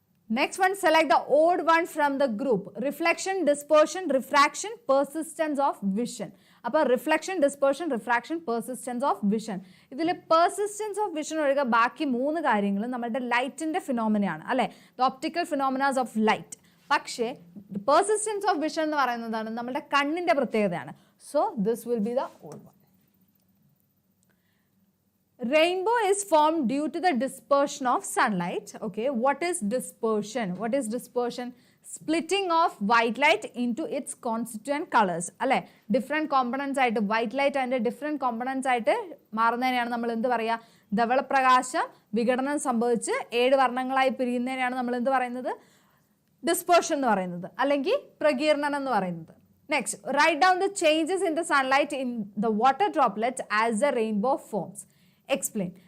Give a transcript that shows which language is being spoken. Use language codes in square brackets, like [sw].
[en] Next one, select the odd one from the group. Reflection, dispersion, refraction, persistence of vision. [ml] അപ്പോൾ reflection, dispersion, refraction, persistence of vision. ഇതിൽ persistence of vision ഒഴികെ ബാക്കി മൂന്ന് കാര്യങ്ങൾ നമ്മുടെ ലൈറ്റിൻ്റെ ഫിനോമിനയാണ് അല്ലേ, [en] The optical phenomenas of light. [ml] പക്ഷേ പെർസിസ്റ്റൻസ് ഓഫ് വിഷൻ എന്ന് പറയുന്നതാണ് നമ്മുടെ കണ്ണിൻ്റെ പ്രത്യേകതയാണ്. [en] So this will be the odd one. Rainbow is formed due to the dispersion of sunlight. Okay, what is dispersion? What is dispersion? Splitting of white light into its constituent colors. [ml] അല്ലേ, different components ആയിട്ട് white light അതിൻ്റെ different components ആയിട്ട് മാറുന്നതിനെയാണ് നമ്മൾ എന്ത് പറയുക? ധവളപ്രകാശം വിഘടനം സംഭവിച്ച് 7 വർണ്ണങ്ങളായി പിരിയുന്നതിനെയാണ് നമ്മൾ എന്ത് പറയുന്നത്? ഡിസ്പേർഷൻ എന്ന് പറയുന്നത്, അല്ലെങ്കിൽ പ്രകീർണനം എന്ന് പറയുന്നത്. [en] Next, write down the changes in the sunlight in the water droplets as the rainbow forms. Explain.